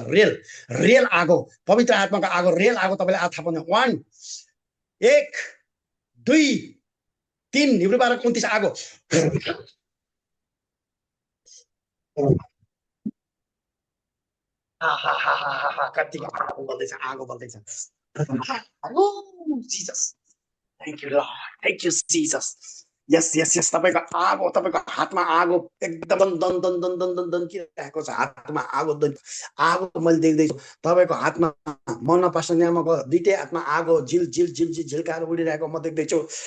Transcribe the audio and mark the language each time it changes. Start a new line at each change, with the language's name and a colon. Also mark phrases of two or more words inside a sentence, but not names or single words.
Nepali: रेल रेल आगो, पवित्र आत्माको आगो, रेल आगो तपाईँले थाहा पाउनुहुन्छ। 1 1 2 3 हिब्रू 12:29 आगो। कति आगो बल्दैछ, आगो बल्दैछ।
English: Jesus, thank you Lord, thank you Jesus. yes yes yes,
Nepali: तपाईँको आगो, तपाईँको हातमा आगो एकदम दन दन दन दन दन दन्किरहेको छ। हातमा आगो आगो मैले देख्दैछु तपाईँको हातमा। मन पास्टर न्यामाको दुईटै हातमा आगो झिल झिल झिल झिल झिल्काएर उडिरहेको म देख्दैछु।